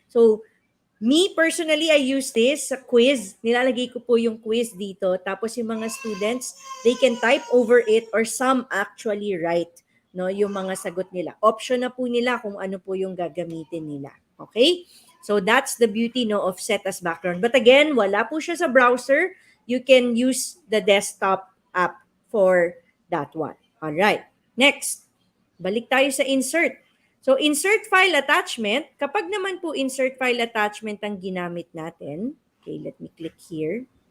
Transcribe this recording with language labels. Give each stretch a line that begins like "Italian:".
English: So, me personally, I use this sa quiz.
Filipino: Nilalagay ko po yung quiz dito. Tapos yung mga students,
English: they can type over it or some actually write,
Filipino: no, yung mga sagot nila. Option na po nila kung ano po yung gagamitin nila. Okay?
English: So that's the beauty, no, of set as background. But again,
Filipino: wala po siya sa browser.
English: You can use the desktop app for that one. All right. Next,
Filipino: balik tayo sa
English: insert. So insert file attachment,
Filipino: kapag naman po
English: insert file attachment
Filipino: ang ginamit natin,
English: okay, let me click here.